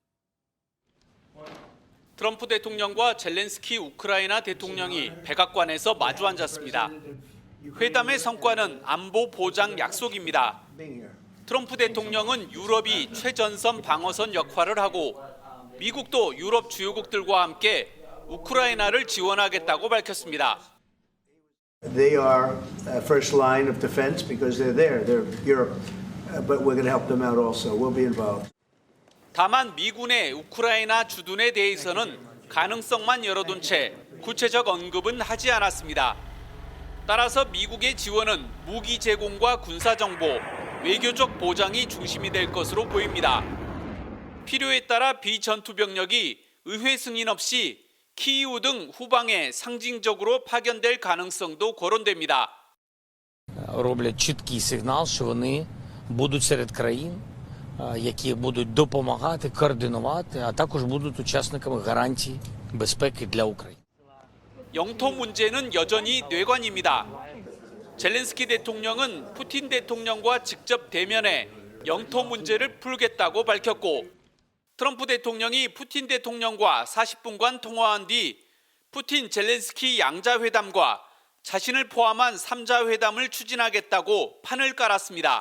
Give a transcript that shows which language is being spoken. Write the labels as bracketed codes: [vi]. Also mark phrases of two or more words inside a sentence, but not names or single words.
[ko] 트럼프 대통령과 젤렌스키 우크라이나 대통령이 백악관에서 마주 앉았습니다. 회담의 성과는 안보 보장 약속입니다. 트럼프 대통령은 유럽이 최전선 방어선 역할을 하고 미국도 유럽 주요국들과 함께 우크라이나를 지원하겠다고 밝혔습니다. [en] They are first line of defense because they're there. They're Europe, but we're going to help them out also. We'll be involved. [ko] 다만 미군의 우크라이나 주둔에 대해서는 가능성만 열어둔 채 구체적 언급은 하지 않았습니다. 따라서 미국의 지원은 무기 제공과 군사 정보, 외교적 보장이 중심이 될 것으로 보입니다. 필요에 따라 비전투 병력이 의회 승인 없이 키이우 등 후방에 상징적으로 파견될 가능성도 거론됩니다. [uk] роблять чіткий сигнал, що вони будуть серед країн, які будуть допомагати, координувати, а також будуть учасниками гарантій безпеки для України. [ko] 영토 문제는 여전히 뇌관입니다. 젤렌스키 대통령은 푸틴 대통령과 직접 대면해 영토 문제를 풀겠다고 밝혔고 트럼프 대통령이 푸틴 대통령과 40분간 통화한 뒤 푸틴 젤렌스키 양자회담과 자신을 포함한 3자 회담을 추진하겠다고 판을 깔았습니다.